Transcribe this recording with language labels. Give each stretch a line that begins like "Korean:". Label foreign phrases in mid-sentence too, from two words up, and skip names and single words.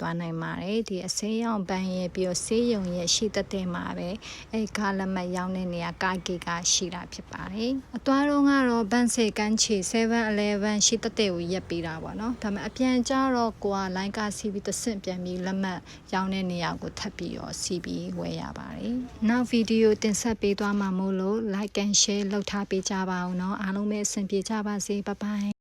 Burmese: သွားနိုင်ပါတယ်ဒီအစိမ်းရောင်ပန်းရဲ့ပြီးတော့ဆေးရုံရဲ့ရှိတဲ့တဲ့မှာပဲအဲကားလက်မှတ်ရောင်းတဲ့နေရာကားဂိတ်ကရှိတာဖြစ်ပါတယ်အသွားတော့ကတော့ဘန်စေကန်းချီ 7-Eleven ရှိတဲ့တဲ့ကိုရက်ပေးတာပေါ့နော်ဒါပေမဲ့အပြန်ကြတော့ကိုကလိုင်းကားစီးပြီးတဆင့်ပြန်ပြီးလက်မှတ်ရောင်းတဲ့နေရာကိုထပ်ပြီးတော့စီးပြီးဝယ်ရပါတယ်နောက်ဗီဒီယိုတင်ဆက်ပေးသွားမှာမို့လို့
English: like and share
Burmese: လုပ်ထားပေးကြပါဦးเนาะအားလုံးပဲအဆင်ပြေကြပါစေဘိုင်ဘိုင်